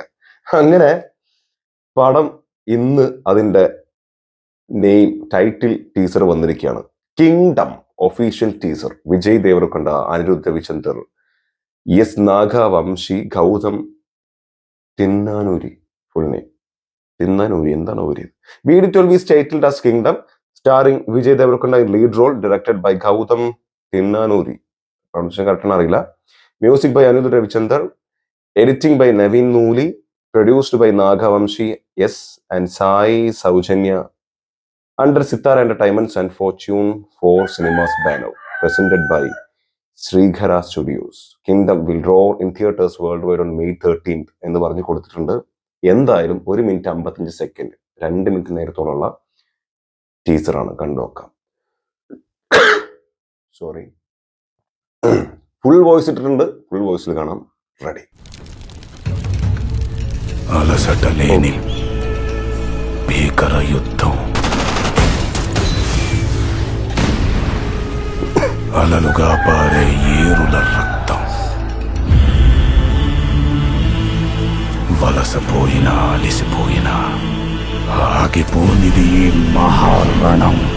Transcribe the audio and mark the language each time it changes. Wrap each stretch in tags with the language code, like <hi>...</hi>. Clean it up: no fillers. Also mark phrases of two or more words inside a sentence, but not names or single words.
<ml>അങ്ങനെ പടം ഇന്ന് അതിന്റെ</ml> <en>name title teaser</en> <ml>വന്നിരിക്കുകയാണ്.</ml> <en>Kingdom official teaser.</en> <ml>വിജയ് ദേവരക്കൊണ്ട, അനിരുദ്ധ രവിചന്ദർ, എസ് നാഗവംശി, ഗൗതം തിന്നാനൂരി.</ml> <en>full name</en> <ml>തിന്നാനൂരി, എന്താണ് ഊരി?</ml> <en>VD12 is titled as Kingdom, starring Vijay Deverakonda in lead role, directed by Gautam Tinnanuri. Pronunciation correct അറിയില്ല. Music by Anirudh Ravichander, editing by Naveen Nooli, produced by Nagavamshi S and Sai Saujanya, under Sitara Entertainments and Fortune 4 Cinemas banner, presented by Srighara Studios. Kingdom will roar in theaters worldwide on May 13th എന്ന് പറഞ്ഞു കൊടുത്തിട്ടുണ്ട്.</en> <ml>എന്തായാലും 1 മിനിറ്റ് 55 സെക്കൻഡ്, 2 മിനിറ്റ് നേരത്തോളമുള്ള ടീസറാണ്. കണ്ടുനോക്കാം. സോറി,</ml> <en>full voice</en> <ml>ഇട്ടിട്ടുണ്ട്. ഫുൾ വോയിസിൽ കാണാം. റെഡി.</ml> <te>అలసట లేని భీకర యుద్ధం, అలలుగా పారే ఏరుల రక్తం, వలసపోయినా అలిసిపోయినా ఆగిపోనిది ఈ మహారణం.</te>